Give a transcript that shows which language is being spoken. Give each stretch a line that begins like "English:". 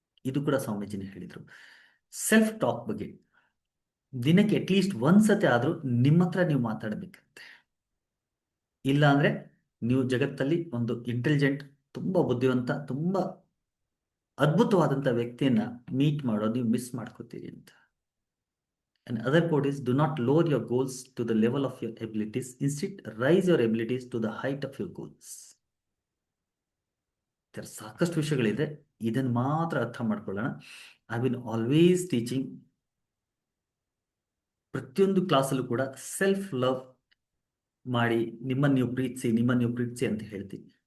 Kannada: ಇದು ಕೂಡ ಸ್ವಾಮೀಜಿನೇ ಹೇಳಿದರು. ಸೆಲ್ಫ್ ಟಾಕ್ ಬಗ್ಗೆ ದಿನಕ್ಕೆ ಅಟ್ಲೀಸ್ಟ್ ಒಂದ್ಸತಿ ಆದರೂ ನಿಮ್ಮ ಹತ್ರ ನೀವು ಮಾತಾಡಬೇಕಂತೆ. ಇಲ್ಲ ಅಂದರೆ ನೀವು ಜಗತ್ತಲ್ಲಿ ಒಂದು ಇಂಟೆಲಿಜೆಂಟ್, ತುಂಬ ಬುದ್ಧಿವಂತ, ತುಂಬ ಅದ್ಭುತವಾದಂಥ ವ್ಯಕ್ತಿಯನ್ನ ಮೀಟ್ ಮಾಡೋದು ನೀವು ಮಿಸ್ ಮಾಡ್ಕೋತೀರಿ ಅಂತ.
English: And other quote is, do not lower your goals to the level of your abilities. Instead, raise your abilities to the height of your goals.
Kannada: ಸಾಕಷ್ಟು ವಿಷಯಗಳಿದೆ, ಇದನ್ನು ಮಾತ್ರ ಅರ್ಥ ಮಾಡ್ಕೊಳ್ಳೋಣ.
English: I been always teaching,
Kannada: ಪ್ರತಿಯೊಂದು ಕ್ಲಾಸಲ್ಲೂ ಕೂಡ ಸೆಲ್ಫ್ ಲವ್ ಮಾಡಿ, ನಿಮ್ಮನ್ನು ನೀವು ಪ್ರೀತಿಸಿ, ನಿಮ್ಮನ್ನು ನೀವು ಪ್ರೀತಿಸಿ ಅಂತ ಹೇಳ್ತೀನಿ.